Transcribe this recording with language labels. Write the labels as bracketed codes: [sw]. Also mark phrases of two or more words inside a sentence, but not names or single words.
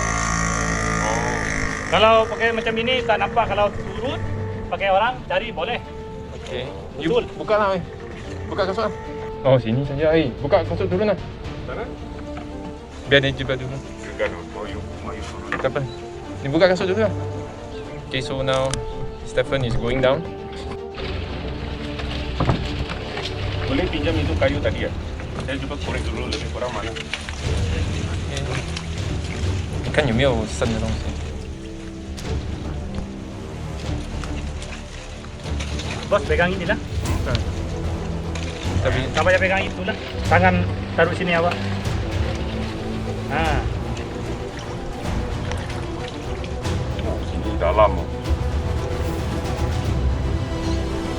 [ms] Kalau pakai macam ini tak nampak. Kalau turun pakai orang cari boleh. Okay. Betul. Buka lah. Buka kasut lah. Oh, sini saja. Buka kasut turun lah. Sana? Biar dia juga dulu. Juga mau you turun. Tak apa. Ni buka kasut dulu lah. [en] Okay, so now Stefan is going down. [ms] Boleh pinjam itu kayu tadi ya? Saya juga korek dulu lebih kurang mana. [zh] 看有没有生的东西。 [ms] Bos pegang ini lah. Tapi Tak payah pegang itu lah. Tangan taruh sini awak. Sini dalam.